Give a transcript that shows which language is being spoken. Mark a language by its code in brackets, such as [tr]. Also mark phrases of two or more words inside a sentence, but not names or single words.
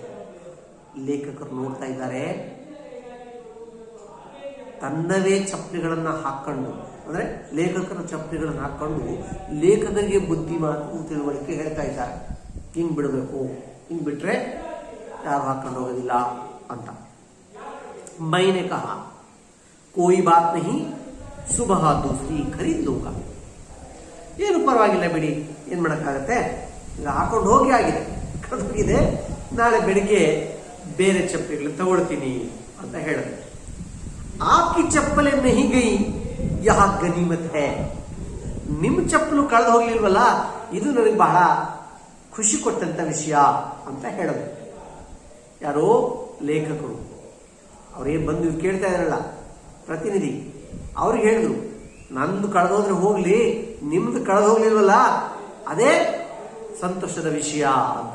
[kn] ಲೇಖಕರು ನೋಡ್ತಾ ಇದ್ದಾರೆ, ತನ್ನವೇ ಚಪ್ಪಲಿಗಳನ್ನ ಹಾಕೊಂಡು, ಅಂದ್ರೆ ಲೇಖಕರ ಚಪ್ಪಲಿಗಳನ್ನ ಹಾಕೊಂಡು ಲೇಖಕರಿಗೆ ಬುದ್ಧಿ ಮಾತು ತಿಳುವಳಿಕೆ ಹೇಳ್ತಾ ಇದ್ದಾರೆ. ಹಿಂಗ್ ಬಿಡಬೇಕು, ಹಿಂಗ್ ಬಿಟ್ರೆ ಯಾರು ಹಾಕೊಂಡು ಹೋಗೋದಿಲ್ಲ ಅಂತ. [hi] मैंने कहा कोई बात नहीं, सुबह दूसरी खरीद लूंगा. [kn] ಏನು ಪರವಾಗಿಲ್ಲ ಬಿಡಿ, ಏನ್ ಮಾಡಕ್ಕಾಗತ್ತೆ, ಈಗ ಹಾಕೊಂಡು ಹೋಗಿ ಆಗಿದೆ, ಕಳೆದೋಗಿದೆ, ನಾಳೆ ಬೆಳಿಗ್ಗೆ ಬೇರೆ ಚಪ್ಪಲಿಗಳು ತಗೊಳ್ತೀನಿ ಅಂತ ಹೇಳಿದೆ. [hi] आपकी चप्पलें नहीं गई, यह गनीमत है. [kn] ನಿಮ್ಮ ಚಪ್ಪಲು ಕಳೆದು ಹೋಗ್ಲಿಲ್ವಲ್ಲ, ಇದು ನನಗೆ ಬಹಳ ಖುಷಿ ಕೊಟ್ಟಂತ ವಿಷಯ ಅಂತ ಹೇಳೋದು. ಯಾರೋ ಲೇಖಕರು ಅವ್ರೇನ್ ಬಂದು ಕೇಳ್ತಾ ಇದಾರಲ್ಲ ಪ್ರತಿನಿಧಿ, ಅವ್ರಿಗೆ ಹೇಳಿದ್ರು, ನಂದು ಕಳೆದೋದ್ರೆ ಹೋಗ್ಲಿ, ನಿಮ್ದು ಕಳೆದು ಹೋಗ್ಲಿಲ್ವಲ್ಲ ಅದೇ ಸಂತೋಷದ ವಿಷಯ ಅಂತ.